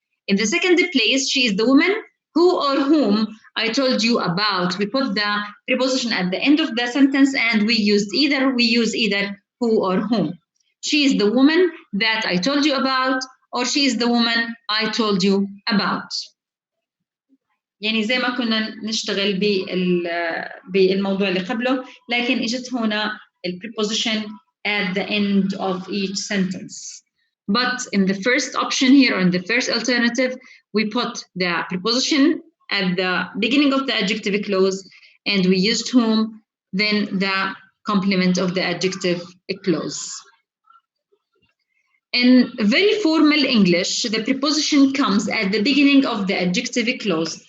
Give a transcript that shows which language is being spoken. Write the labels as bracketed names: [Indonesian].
[English] In the second place, she is the woman who or whom I told you about. We put the preposition at the end of the sentence, and we use either who or whom. She is the woman that I told you about, or she is the woman I told you about. [Arabic] يعني زي ما كنا نشتغل بالموضوع اللي قبله، لكن اجت هنا [English] preposition at the end of each sentence. But in the first option here, or in the first alternative, we put the preposition at the beginning of the adjective clause, and we used whom, then the complement of the adjective clause. In very formal English, the preposition comes at the beginning of the adjective clause.